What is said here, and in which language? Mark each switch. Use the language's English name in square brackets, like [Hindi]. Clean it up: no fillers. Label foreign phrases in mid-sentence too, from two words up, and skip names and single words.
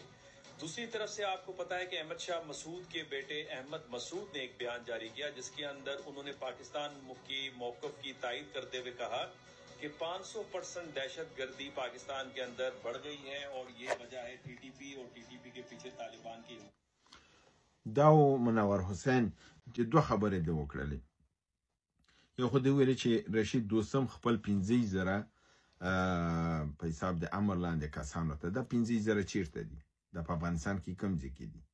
[Urdu] دوسری طرف سے آپ کو پتہ ہے کہ احمد شاہ مسعود کے بیٹے احمد مسعود نے ایک بیان جاری کیا جس کے اندر انہوں نے پاکستان کی موقف کی تائید کرتے ہوئے کہا کہ 500% دہشت گردی پاکستان کے اندر بڑھ گئی ہے اور یہ وجہ ہے ٹی ٹی پی اور ٹی ٹی پی کے پیچھے طالبان کی. [Pashto] داو منور حسین چې دوه خبرې د وکړلې. یو خو د ویل چې رشید دوستم خپل 15,000 په حساب د امر لاندې کسانو ته، دا 15,000 چیرته دي؟ دا په افغانستان کې کوم ځای کې دي؟